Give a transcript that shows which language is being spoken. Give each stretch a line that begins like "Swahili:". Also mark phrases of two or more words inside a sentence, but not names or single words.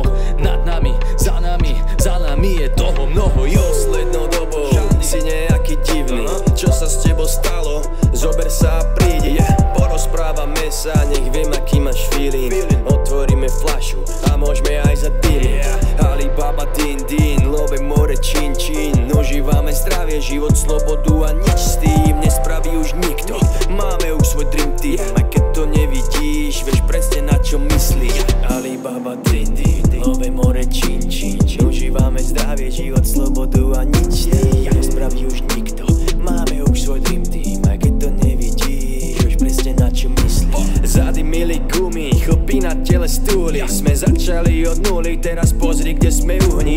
Slovak: Nad nami, za nami je toho mnoho. Poslednou dobou si nejaký divný. Čo sa s tebou stalo? Zober sa a prídi. Porozprávame sa, nech viem aký máš feeling. Otvoríme fľašu a môžeme aj za dým. Alibaba din din, love more čin čin. Užívame zdravie, život, slobodu a nič s tým nespraví už nikto. Máme už svoj
English: dream team,
Slovak: aj keď to nevidíš, vieš presne na čo myslíš. Alibaba din din, love more čin čin. Užívame zdravie, život, slobodu a nič s tým nespraví už nikto. Máme už svoj
English: dream team,
Slovak: aj keď to nevidíš, vieš presne na čo myslíš. Zadymili gumy, chlpy na tele stúli. Sme začali od nuly, teraz pozri kde sme uhni.